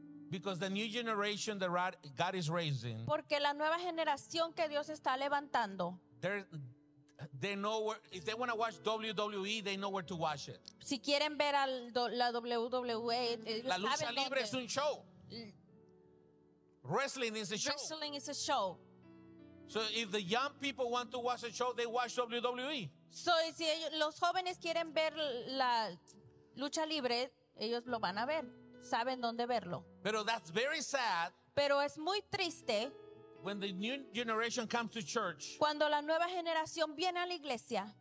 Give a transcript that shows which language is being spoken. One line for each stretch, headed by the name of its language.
English: Because the new generation that God is raising.
Spanish: Porque la nueva generación que Dios está levantando.
English: They know where, if they want to watch WWE, they know where to watch it.
Spanish: Si quieren ver la WWE, la lucha libre dónde. Es un show.
English: Wrestling is a show. Wrestling is a show. So if the young people want to watch a show, they watch WWE.
Spanish: So si los jóvenes quieren ver la lucha libre, ellos lo van a ver. Saben dónde verlo.
English: Pero that's very sad.
Spanish: Pero es muy triste.
English: When the new generation comes to church.
Spanish: Cuando la nueva generación viene a la iglesia.